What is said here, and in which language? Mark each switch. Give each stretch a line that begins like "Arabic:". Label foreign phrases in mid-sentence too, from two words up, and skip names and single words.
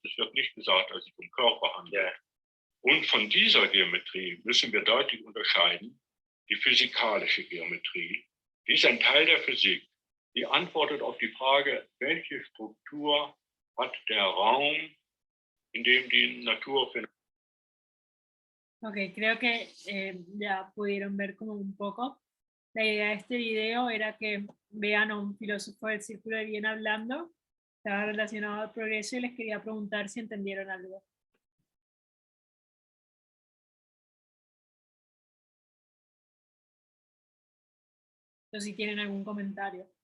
German: Es wird nicht gesagt, dass es sich um Körper handelt. Und von dieser Geometrie müssen wir deutlich unterscheiden, die physikalische Geometrie. Die ist ein Teil der Physik. Die antwortet auf die Frage, welche Struktur hat der Raum, in dem die Natur findet.
Spanish: Ok, creo que ya pudieron ver como un poco. La idea de este video era que vean a un filósofo del Círculo de Viena hablando, estaba relacionado al progreso y les quería preguntar si entendieron algo. O si tienen algún comentario.